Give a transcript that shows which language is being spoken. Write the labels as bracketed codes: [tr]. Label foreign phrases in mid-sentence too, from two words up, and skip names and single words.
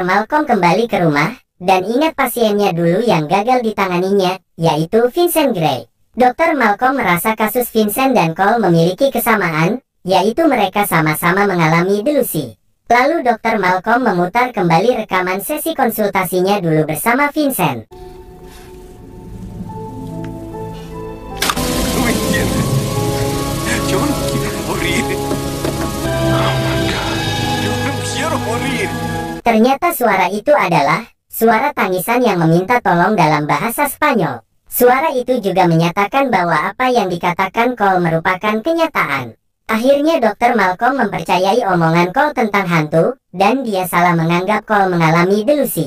[id] Malcolm kembali ke rumah, dan ingat pasiennya dulu yang gagal ditanganinya, yaitu Vincent Gray. Dr. Malcolm merasa kasus Vincent dan Cole memiliki kesamaan, yaitu mereka sama-sama mengalami delusi. Lalu Dr. Malcolm memutar kembali rekaman sesi konsultasinya dulu bersama Vincent. [es] Yo no quiero morir. [en] Oh my God. [es] Yo no quiero morir. [id] Ternyata suara itu adalah suara tangisan yang meminta tolong dalam bahasa Spanyol. Suara itu juga menyatakan bahwa apa yang dikatakan Cole merupakan kenyataan. Akhirnya Dr. Malcolm mempercayai omongan Cole tentang hantu, dan dia salah menganggap Cole mengalami delusi.